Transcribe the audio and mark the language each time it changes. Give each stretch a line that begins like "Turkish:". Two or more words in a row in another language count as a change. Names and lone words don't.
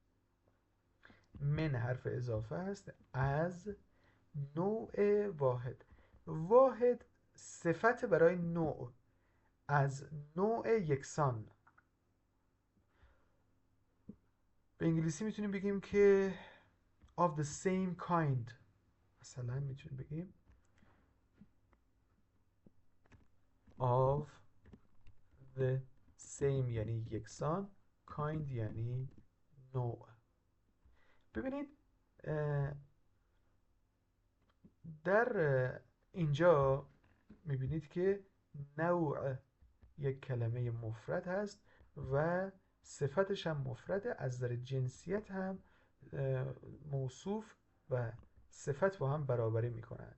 Persian: من حرف اضافه است، از نوع واحد. واحد صفت برای نوع، از نوع یکسان. به انگلیسی میتونیم بگیم که
English: of the same kind.
Persian: مثلا میتونیم بگیم
English: of the same
Persian: یعنی یکسان، kind یعنی نوع. ببینید در اینجا میبینید که نوع یک کلمه مفرد هست و صفتش هم مفرده، از نظر جنسیت هم موصوف و صفت با هم برابری میکنن.